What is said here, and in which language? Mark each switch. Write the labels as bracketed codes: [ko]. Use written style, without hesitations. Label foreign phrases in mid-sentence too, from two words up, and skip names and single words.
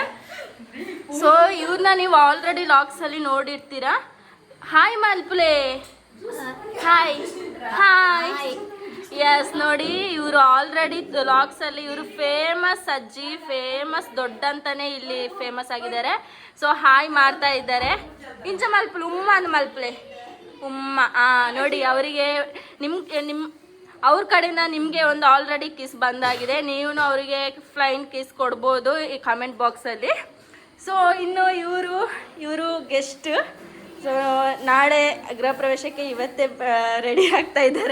[kn] ಸೊ ಇವ್ರನ್ನ ನೀವು ಆಲ್ರೆಡಿ ಲಾಗ್ಸಲ್ಲಿ ನೋಡಿರ್ತೀರಾ. [tcy] ಹಾಯ್ ಮಲ್ಪುಲೆ, ಹಾಯ್ ಹಾಯ್. [kn] ಎಸ್ ನೋಡಿ, ಇವರು ಆಲ್ರೆಡಿ ಲಾಗ್ಸಲ್ಲಿ ಇವರು ಫೇಮಸ್ ಅಜ್ಜಿ, ಫೇಮಸ್ ದೊಡ್ಡ ಅಂತಾನೆ ಇಲ್ಲಿ ಫೇಮಸ್ ಆಗಿದ್ದಾರೆ. ಸೊ ಹಾಯ್ ಮಾಡ್ತಾ ಇದ್ದಾರೆ. [tcy] ಇಂಚ ಮಲ್ಪುಲೆ ಉಮ್ಮ ಅನ್ ಮಲ್ಪುಲೆ ಉಮ್ಮ. [kn] ನೋಡಿ ಅವರಿಗೆ ನಿಮ್ಮ ಅವ್ರ ಕಡೆಯಿಂದ ನಿಮಗೆ ಒಂದು ಆಲ್ರೆಡಿ ಕಿಸ್ ಬಂದಾಗಿದೆ. ನೀವು ಅವರಿಗೆ [en] flying kiss [kn] ಕೊಡ್ಬೋದು ಈ ಕಮೆಂಟ್ ಬಾಕ್ಸಲ್ಲಿ. ಸೊ ಇನ್ನು ಇವರು ಗೆಸ್ಟ್. ಸೊ ನಾಳೆ ಗೃಹ ಪ್ರವೇಶಕ್ಕೆ ಇವತ್ತೇ ರೆಡಿ ಆಗ್ತಾ ಇದ್ದಾರೆ.